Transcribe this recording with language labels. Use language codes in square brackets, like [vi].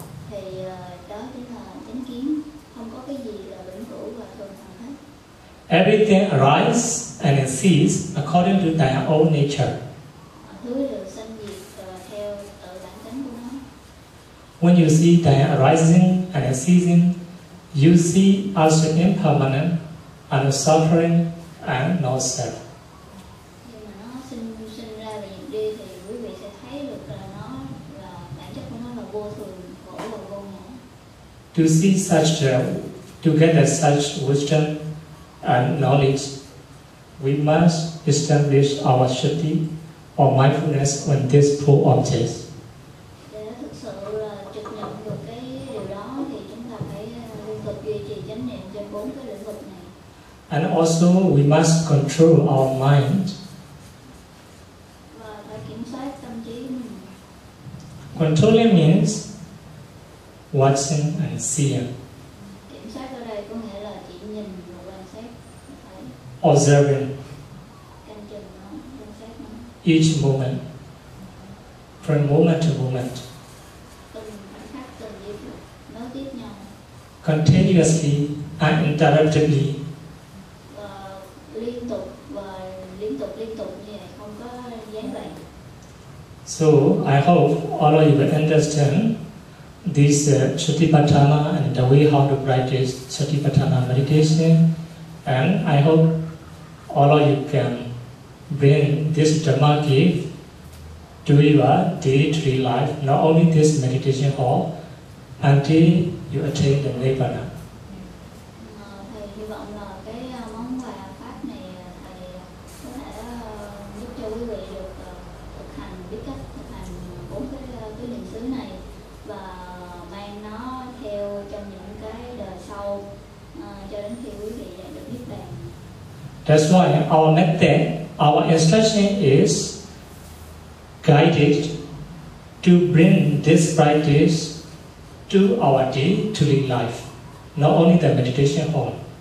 [vi] Thì đó chính là chánh kiến, không có cái gì là vĩnh cửu và thường hằng hết. [en] Everything arises and it ceases according to their own nature. [vi] Mọi thứ đều sinh diệt theo tự bản tánh của nó. [en] When you see their arising and it ceasing, you see also impermanent and suffering and no self. [vi] Nhưng mà nó sinh ra và diệt đi thì quý vị sẽ thấy được là nó là bản chất của nó là vô thường, khổ và vô ngã. [en] To see such, to get such wisdom and knowledge, we must establish our sati or mindfulness on these four objects. [vi] Để thực sự là trực nhận được cái điều đó thì chúng ta phải liên tục duy trì chánh niệm trên 4 cái lĩnh vực này. [en] And also we must control our mind. [vi] Và phải kiểm soát tâm trí của mình. [en] Controlling means watching and seeing, [vi] Kiểm soát ở đây có nghĩa là chỉ nhìn và quan sát, phải [en] observing [vi] canh chừng nó, quan sát nó. [en] each moment, from moment to moment, [vi] Từng khoảnh khắc, từng giây phút nối tiếp nhau [en] continuously and interruptedly. [vi] và liên tục như vậy, không có gián đoạn. [en] So I hope all of you will understand this Satipatthana and the way how to practice Satipatthana meditation, and I hope all of you can bring this Dhamma gift to your day-to-day life, not only this meditation hall, until you attain the Nibbana. [vi] Thầy hy vọng là cái món quà pháp này thầy có thể giúp cho quý vị được thực hành, biết cách thực hành 4 cái niệm xứ này và mang nó theo trong những cái đời sau cho đến khi quý vị đạt được niết bàn. [en] That's why our method, our instruction is guided to bring this practice to our day-to-day life, not only the meditation hall.